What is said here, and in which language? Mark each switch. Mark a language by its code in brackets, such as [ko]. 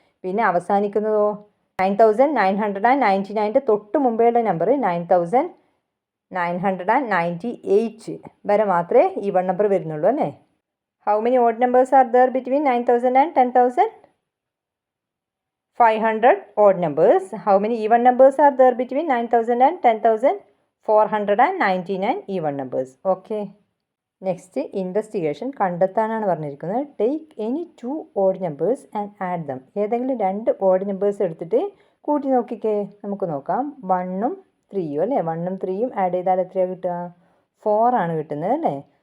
[ml] പിന്നെ അവസാനിക്കുന്നതോ 9999ൻ്റെ തൊട്ട് മുമ്പേയുള്ള നമ്പർ 9998 വരെ മാത്രമേ ഈവൺ നമ്പർ വരുന്നുള്ളൂ അല്ലേ? [en] How many odd numbers are there between 9000 and 10,000? 500 odd numbers. How many even numbers are there between 9000 and 10,000? 499 even numbers. Okay. [ml] Next investigation കണ്ടെത്താനാണ് പറഞ്ഞിരിക്കുന്നത്. [en] Take any 2 odd numbers and add them. [ml] ഏതെങ്കിലും 2 odd numbers എടുത്തിട്ട് കൂട്ടി നോക്കിക്കേ. നമുക്ക് നോക്കാം. 1ഉം 3ഉം അല്ലേ. 1ഉം 3ഉം add ചെയ്താൽ എത്രയാണ് കിട്ടുക? 4 ആണ് കിട്ടുന്നത് അല്ലേ.